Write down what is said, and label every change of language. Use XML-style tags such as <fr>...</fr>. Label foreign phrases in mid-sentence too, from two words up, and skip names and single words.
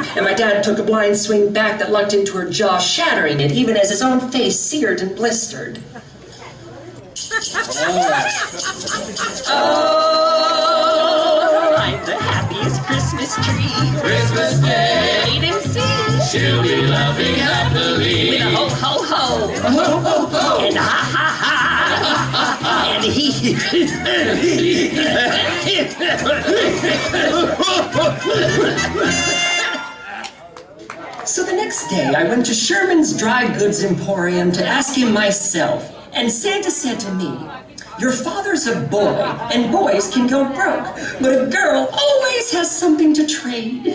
<en>And my dad took a blind swing back that lucked into her jaw, shattering it, even as his own face seared and blistered. Oh, I'm the happiest Christmas tree. Christmas Day. Wait and see. She'll be laughing happily. With a ho ho ho. Ho ho ho. And ha ha ha. And he. So the next day, I went to Sherman's Dry Goods Emporium to ask him myself. And Santa said to me, "Your father's a boy, and boys can go broke, but a girl always has something to trade."</en>